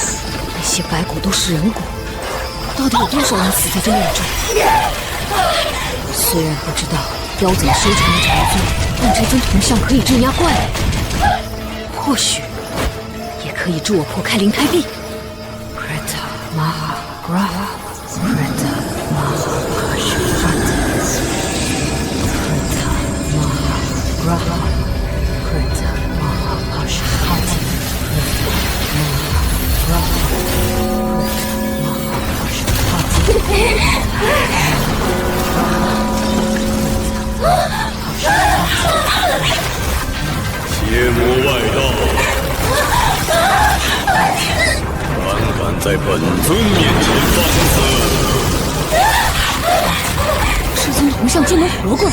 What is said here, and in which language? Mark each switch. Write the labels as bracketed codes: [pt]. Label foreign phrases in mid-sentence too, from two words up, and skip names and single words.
[zh] 那些白骨都是人骨，到底有多少人死在这庙中？虽然不知道妖怎么收成的禅宗，但这尊铜像可以镇压怪物，或许也可以助我破开灵胎壁。 [sa] Preta Maha Graha Preta Maha Pashupata Preta Maha Graha Preta Maha Pashupata Preta Maha Graha [zh] 邪魔外道，胆敢在本尊面前放肆！这尊铜像竟能活过来！